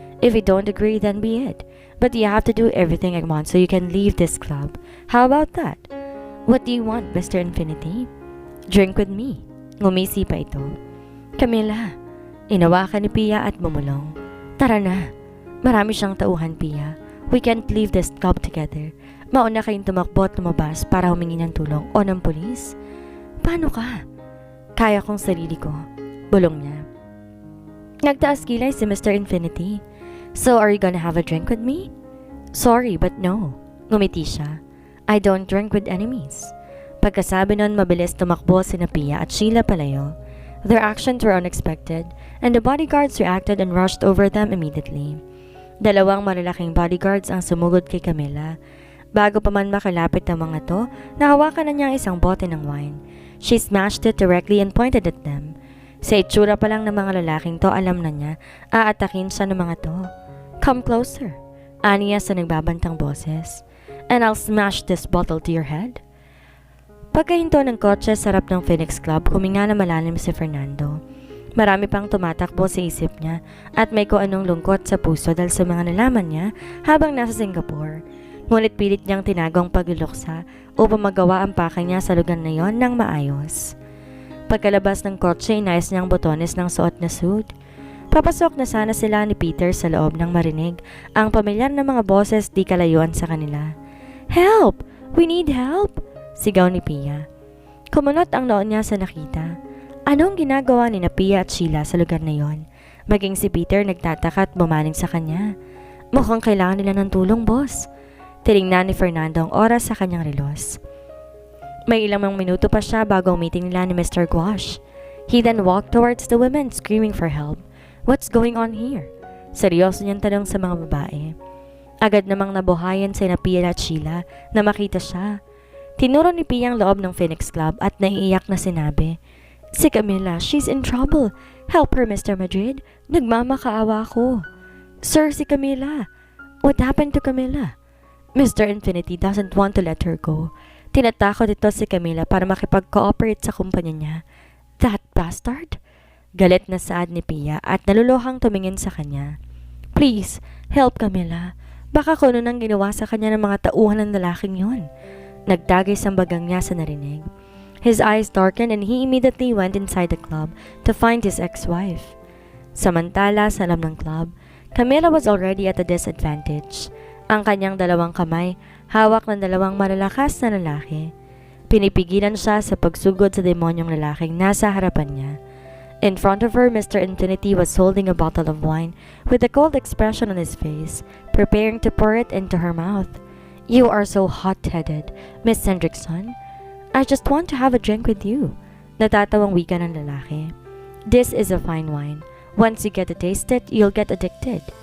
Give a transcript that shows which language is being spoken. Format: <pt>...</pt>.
<en>If you don't agree, then be it. But you have to do everything I want so you can leave this club. How about that? What do you want, Mr. Infinity? Drink with me.</en> <tl>Ngumisi pa ito. Camilla, inawakan ni Pia at bumulong. Tara na. Marami siyang tauhan, Pia.</tl> <en>We can't leave this club together.</en> <tl>Mauna kayong tumakbo at lumabas para humingi ng tulong o ng pulis. Paano ka? Kaya kong sarili ko. Bulong niya. Nagtaas kilay si Mr. Infinity.</tl> <en>So are you gonna have a drink with me? Sorry, but no.</en> <tl>Ngumiti siya.</tl> <en>I don't drink with enemies.</en> <tl>Pagkasabi nun, mabilis tumakbo sina Pia at Sheila palayo.</tl> <en>Their actions were unexpected, and the bodyguards reacted and rushed over them immediately.</en> <tl>Dalawang malalaking bodyguards ang sumugod kay Camilla. Bago pa man makalapit ang mga to, nahawakan na niya ang isang bote ng wine.</tl> <en>She smashed it directly and pointed at them.</en> <tl>Sa itsura pa lang ng mga lalaking to, alam na niya, aatakin siya ng mga to.</tl> <en>Come closer,</en> <tl>aniya sa nagbabantang boses.</tl> <en>And I'll smash this bottle to your head.</en> <tl>Pagkahinto ng kotse sa harap ng Phoenix Club, huminga na malalim si Fernando. Marami pang tumatakbo sa isip niya at may kung anong lungkot sa puso dahil sa mga nalaman niya habang nasa Singapore. Ngunit pilit niyang tinagong pagluluksa upang magawa ang paka niya sa lugar na yon ng maayos. Pagkalabas ng kotse, inayos niyang botones ng suot na suit. Papasok na sana sila ni Peter sa loob ng marinig ang pamilyar na mga boses di kalayuan sa kanila.</tl> <en>Help! We need help!</en> <tl>Sigaw ni Pia. Kumunot ang noon niya sa nakita. Anong ginagawa ni Pia at Sheila sa lugar na yon? Maging si Peter nagtataka at bumaling sa kanya. Mukhang kailangan nila ng tulong, boss. Tinignan ni Fernando ang oras sa kanyang relos. May ilang minuto pa siya bago ang meeting nila ni Mr. Guash.</tl> <en>He then walked towards the women screaming for help. What's going on here?</en> <tl>Seryoso niyang tanong sa mga babae. Agad namang nabuhayan si Pia at Sheila na makita siya. Tinuro ni Pia ang loob ng Phoenix Club at naiiyak na sinabi, Si Camilla,</tl> <en>she's in trouble. Help her, Mr. Madrid.</en> <tl>Nagmamakaawa ako. Sir, si Camilla.</tl> <en>What happened to Camilla? Mr. Infinity doesn't want to let her go.</en> <tl>Tinatakot ito si Camilla para makipag-cooperate sa kumpanya niya.</tl> <en>That bastard?</en> <tl>Galit na saad ni Pia at naluluhang tumingin sa kanya.</tl> <en>Please, help Camilla.</en> <tl>Baka kung ano nang ginawa sa kanya ng mga tauhan ng lalaking yon. Nagtagis ang bagang niya sa narinig.</tl> <en>His eyes darkened and he immediately went inside the club to find his ex-wife.</en> <tl>Samantala sa loob ng club,</tl> <en>Camilla was already at a disadvantage.</en> <tl>Ang kanyang dalawang kamay, hawak ng dalawang malalakas na lalaki. Pinipigilan siya sa pagsugod sa demonyong lalaking nasa harapan niya.</tl> <en>In front of her, Mr. Infinity was holding a bottle of wine with a cold expression on his face, preparing to pour it into her mouth. You are so hot-headed, Miss Hendrickson. I just want to have a drink with you.</en> <tl>Natatawang wika ng lalaki.</tl> <en>This is a fine wine. Once you get to taste it, you'll get addicted.</en>